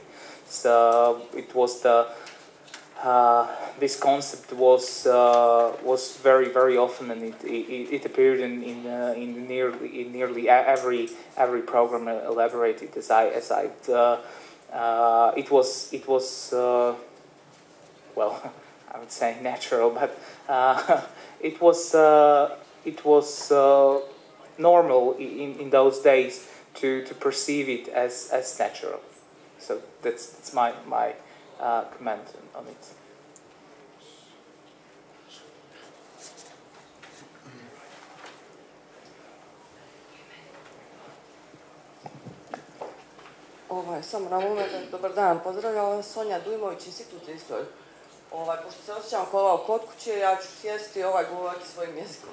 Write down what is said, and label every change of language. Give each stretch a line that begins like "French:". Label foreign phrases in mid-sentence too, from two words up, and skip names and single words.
English: So it was this concept was very often, and it appeared in nearly every program elaborated as I it was well, I would say natural, but it was normal in those days to perceive it as natural. So that's my comment on it.
Bosnian: Samo na moment, dobar dan, pozdravljam vas, Sonja Dujmović, Institut za istoriju. Pošto se osjećam kao kod kuće, ja ću sjesti govoriti svojim jezikom.